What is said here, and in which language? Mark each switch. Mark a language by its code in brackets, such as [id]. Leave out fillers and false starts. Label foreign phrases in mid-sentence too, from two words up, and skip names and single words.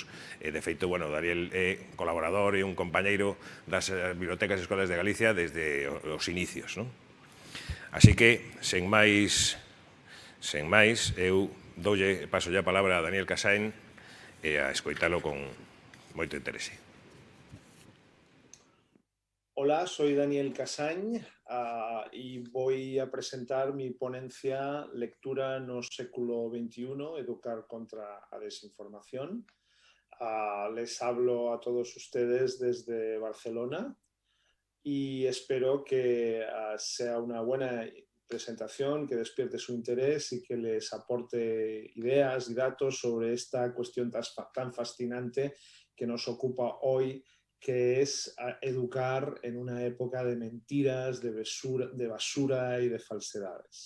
[gl] De feito, Daniel é colaborador e un compañeiro das bibliotecas e escolas de Galicia desde os inicios, non? Así que, sen máis, eu paso a palabra a Daniel Casain e a escoitalo con moito interese. [es] Hola, soy Daniel Casain y voy a presentar mi ponencia Lectura no século XXI, Educar contra la desinformación. Les hablo a todos ustedes desde Barcelona y espero que sea una buena presentación, que despierte su interés y que les aporte ideas y datos sobre esta cuestión tan fascinante que nos ocupa hoy, que es educar en una época de mentiras, de basura y de falsedades.